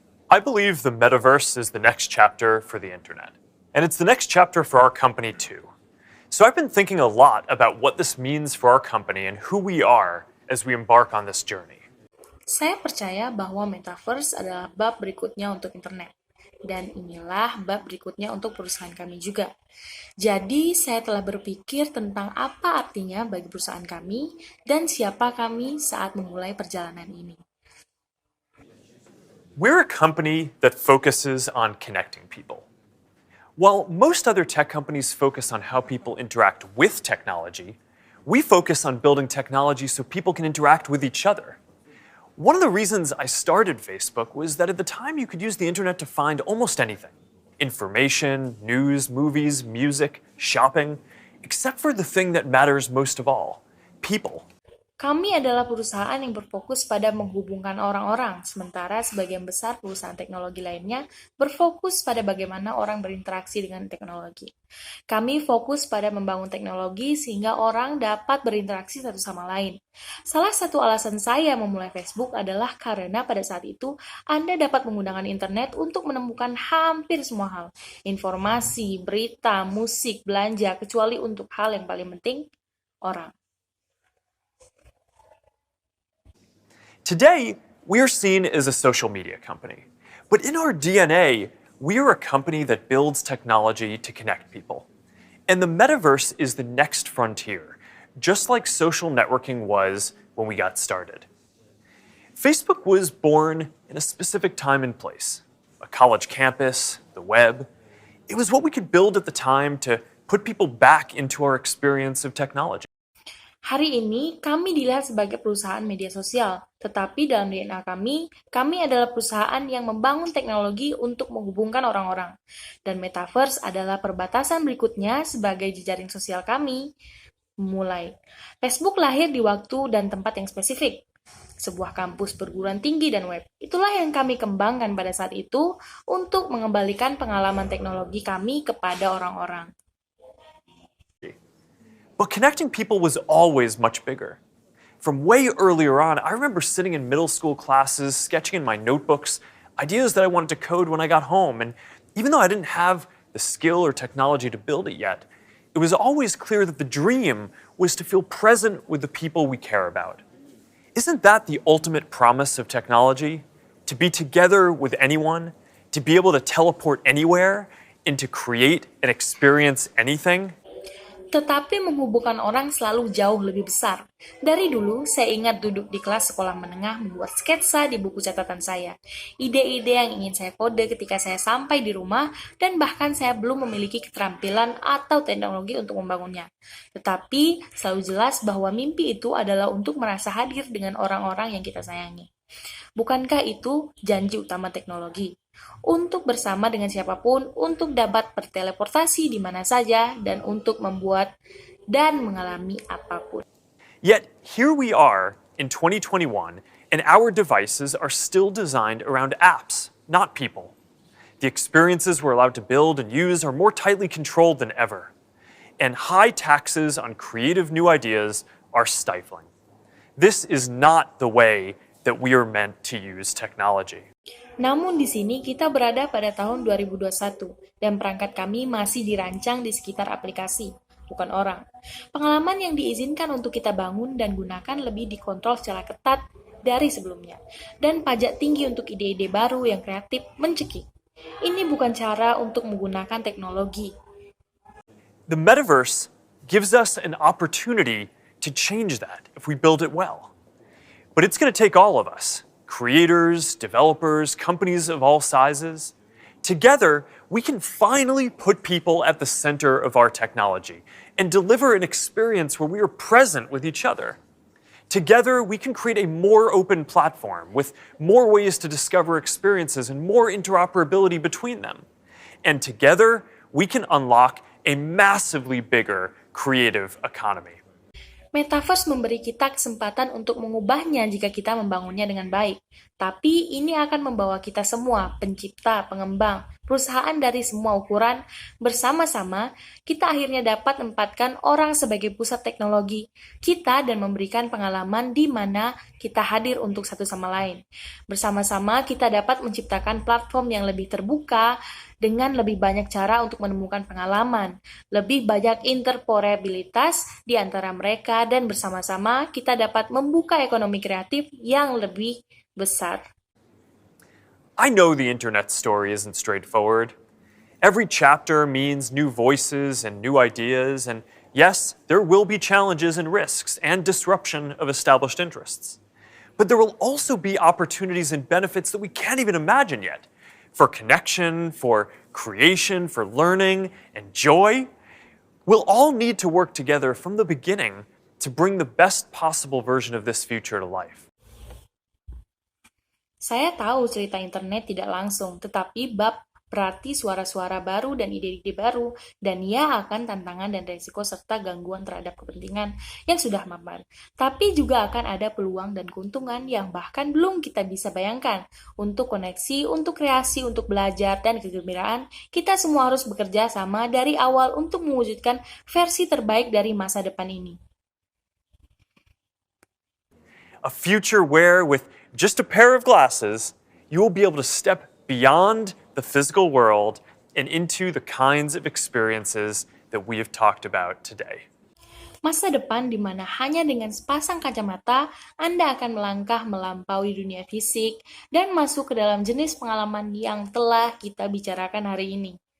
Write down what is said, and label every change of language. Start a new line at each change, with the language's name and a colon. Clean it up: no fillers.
English: I believe the metaverse is the next chapter for the internet. And it's the next chapter for our company too. So I've been thinking a lot about what this means for our company and who we are as we embark on this journey.
Indonesian: Saya percaya bahwa metaverse adalah bab berikutnya untuk internet. Dan inilah bab berikutnya untuk perusahaan kami juga. Jadi, saya telah berpikir tentang apa artinya bagi perusahaan kami dan siapa kami saat memulai perjalanan ini.
English: We're a company that focuses on connecting people. While most other tech companies focus on how people interact with technology, we focus on building technology so people can interact with each other. One of the reasons I started Facebook was that at the time you could use the internet to find almost anything. Information, news, movies, music, shopping, except for the thing that matters most of all, people.
Indonesian: Kami adalah perusahaan yang berfokus pada menghubungkan orang-orang, sementara sebagian besar perusahaan teknologi lainnya berfokus pada bagaimana orang berinteraksi dengan teknologi. Kami fokus pada membangun teknologi sehingga orang dapat berinteraksi satu sama lain. Salah satu alasan saya memulai Facebook adalah karena pada saat itu Anda dapat menggunakan internet untuk menemukan hampir semua hal. Informasi, berita, musik, belanja, kecuali untuk hal yang paling penting, orang.
English: Today, we are seen as a social media company. But in our DNA, we are a company that builds technology to connect people. And the metaverse is the next frontier, just like social networking was when we got started. Facebook was born in a specific time and place, a college campus, the web. It was what we could build at the time to put people back into our experience of technology.
Indonesian: Hari ini, kami dilihat sebagai perusahaan media sosial, tetapi dalam DNA kami adalah perusahaan yang membangun teknologi untuk menghubungkan orang-orang. Dan metaverse adalah perbatasan berikutnya sebagai jejaring sosial kami. Mulai. Facebook lahir di waktu dan tempat yang spesifik. Sebuah kampus perguruan tinggi dan web. Itulah yang kami kembangkan pada saat itu untuk mengembalikan pengalaman teknologi kami kepada orang-orang.
English: But connecting people was always much bigger. From way earlier on, I remember sitting in middle school classes, sketching in my notebooks, ideas that I wanted to code when I got home. And even though I didn't have the skill or technology to build it yet, it was always clear that the dream was to feel present with the people we care about. Isn't that the ultimate promise of technology? To be together with anyone, to be able to teleport anywhere, and to create and experience anything?
Indonesian: Tetapi menghubungkan orang selalu jauh lebih besar. Dari dulu, saya ingat duduk di kelas sekolah menengah membuat sketsa di buku catatan saya. Ide-ide yang ingin saya kode ketika saya sampai di rumah, dan bahkan saya belum memiliki keterampilan atau teknologi untuk membangunnya. Tetapi, selalu jelas bahwa mimpi itu adalah untuk merasa hadir dengan orang-orang yang kita sayangi. Bukankah itu janji utama teknologi? Untuk bersama dengan siapapun, untuk dapat berteleportasi di mana saja, dan untuk membuat dan mengalami apapun.
English: Yet, here we are in 2021, and our devices are still designed around apps, not people. The experiences we're allowed to build and use are more tightly controlled than ever. And high taxes on creative new ideas are stifling. This is not the way that we are meant to use technology.
Indonesian: Namun di sini kita berada pada tahun 2021 dan perangkat kami masih dirancang di sekitar aplikasi, bukan orang. Pengalaman yang diizinkan untuk kita bangun dan gunakan lebih dikontrol secara ketat dari sebelumnya, dan pajak tinggi untuk ide-ide baru yang kreatif mencekik. Ini bukan cara untuk menggunakan teknologi.
English: The metaverse gives us an opportunity to change that if we build it well. But it's going to take all of us. Creators, developers, companies of all sizes. Together, we can finally put people at the center of our technology and deliver an experience where we are present with each other. Together, we can create a more open platform with more ways to discover experiences and more interoperability between them. And together, we can unlock a massively bigger creative economy.
Indonesian: Metaverse memberi kita kesempatan untuk mengubahnya jika kita membangunnya dengan baik. Tapi ini akan membawa kita semua, pencipta, pengembang, perusahaan dari semua ukuran, bersama-sama, kita akhirnya dapat menempatkan orang sebagai pusat teknologi kita dan memberikan pengalaman di mana kita hadir untuk satu sama lain. Bersama-sama, kita dapat menciptakan platform yang lebih terbuka, dengan lebih banyak cara untuk menemukan pengalaman, lebih banyak interoperabilitas di antara mereka, dan bersama-sama kita dapat membuka ekonomi kreatif yang lebih besar.
English: I know the internet story isn't straightforward. Every chapter means new voices and new ideas, and yes, there will be challenges and risks and disruption of established interests. But there will also be opportunities and benefits that we can't even imagine yet. For connection, for creation, for learning, and joy, we'll all need to work together from the beginning to bring the best possible version of this future to life.
Indonesian: Saya tahu cerita internet tidak langsung, tetapi bab berarti suara-suara baru dan ide-ide baru, dan ia akan tantangan dan resiko serta gangguan terhadap kepentingan yang sudah mapan. Tapi juga akan ada peluang dan keuntungan yang bahkan belum kita bisa bayangkan. Untuk koneksi, untuk kreasi, untuk belajar, dan kegembiraan, kita semua harus bekerja sama dari awal untuk mewujudkan versi terbaik dari masa depan ini.
English: A future where, with just a pair of glasses, you will be able to step beyond the physical world and into the kinds of experiences that we have talked about today.
Indonesian: Masa depan di mana hanya dengan sepasang kacamata Anda akan melangkah melampaui dunia fisik dan masuk ke dalam jenis pengalaman yang telah kita bicarakan hari ini.